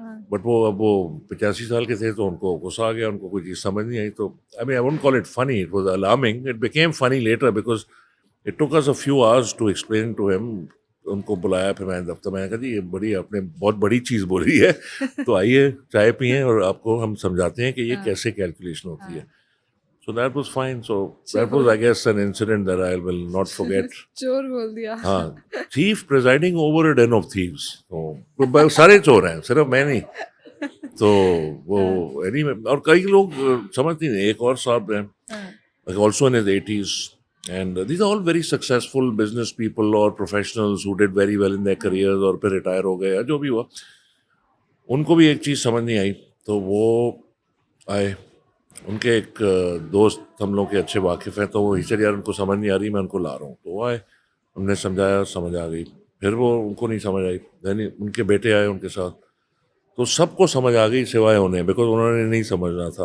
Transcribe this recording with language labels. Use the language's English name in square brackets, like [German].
[Urdu] But اب وہ 85 سال کے تھے تو ان کو غصہ آ گیا, ان کو کوئی چیز سمجھ نہیں آئی. تو [English] I mean I won't call it funny, it was alarming. It became funny later because it took us a few hours to explain to him. [Urdu] ان کو بلایا پھر میں دفتر میں نے کہا جی یہ بڑی آپ نے بہت بڑی چیز بولی ہے تو آئیے چائے پئیں اور آپ کو ہم سمجھاتے ہیں کہ یہ کیسے کیلکولیشن ہوتی ہے. [English] So that was fine. So that was, I guess, an incident that I will not forget. [Urdu] چور بول دیا. ہاں, [English] thief presiding over a den of thieves. [Urdu] تو سارے چور ہیں, صرف میں نہیں. تو وہ اور کئی لوگ سمجھتے ہیں. ایک اور صاحب ہیں [English] also in his 80s and these are all very successful business people or professionals who did very well in their careers [Urdu] اور پھر ریٹائر ہو گئے یا جو بھی ہوا. ان کو بھی ایک چیز سمجھ نہیں آئی تو وہ آئے. ان کے ایک دوست ہم لوگ کے اچھے واقف ہیں تو وہ ہیچر یار ان کو سمجھ نہیں آ رہی, میں ان کو لا رہا ہوں. تو وہ آئے, ہم نے سمجھایا, سمجھ آ گئی. پھر وہ ان کو نہیں سمجھ آئی, یعنی ان کے بیٹے آئے ان کے ساتھ, تو سب کو سمجھ آ گئی سوائے انہیں, بیکاز انہوں نے نہیں سمجھنا تھا.